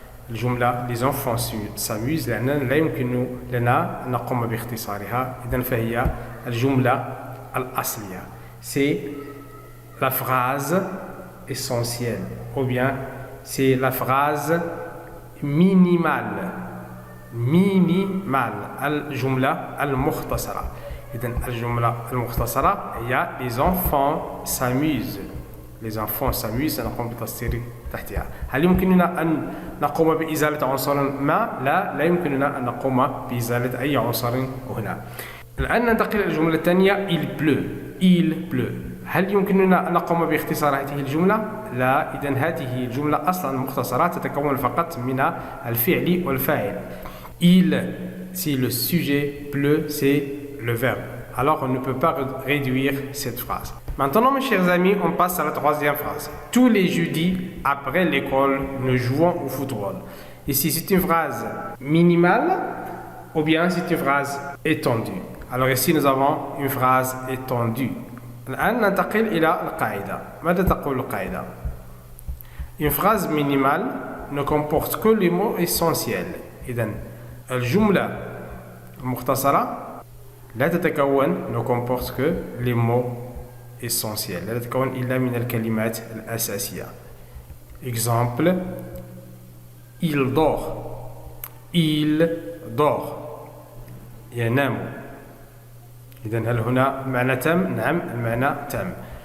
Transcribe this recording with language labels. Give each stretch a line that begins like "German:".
Arabic: الجملة
French: les enfants s'amusent
Arabic: لأن لا يمكن لنا أن نقوم باختصارها. إذن فهي الجملة الأصلية.
French: C'est la phrase essentielle ou bien c'est la phrase minimale.
Arabic: الجملة المختصرة. إذن الجملة المختصرة هي
French: les enfants s'amusent. Les enfants s'amusent.
Arabic: سنقوم بتفسير تحتها. هل يمكننا أن نقوم بإزالة عنصر ما؟ لا يمكننا أن نقوم بإزالة أي عنصر هنا. الآن ننتقل إلى الجملة الثانية.
French: il pleut.
Arabic: هل يمكننا أن نقوم باختصار هذه الجملة؟ لا. إذن هذه الجملة أصلا مختصرة تتكون فقط من الفعل والفاعل.
French: Il, c'est le sujet, pleut, c'est le verbe. Alors on ne peut pas réduire cette phrase. Maintenant, mes chers amis, on passe à la troisième phrase. Tous les jeudis, après l'école, nous jouons au football. Ici, c'est une phrase minimale ou bien c'est une phrase étendue. Alors ici, nous avons une phrase étendue.
Arabic: الآن ننتقل إلى القاعدة. ماذا تقول القاعدة؟
French: Une phrase minimale ne comporte que les mots essentiels.
Arabic: إذن الجملة المختصرة لا تتكون
French: ne comporte que les mots essentiels.
Arabic: لا تتكون إلا من الكلمات الأساسية.
French: Exemple, il dort.
Arabic: ينام. إذن هل هنا المعنى تام؟ نعم المعنى تام.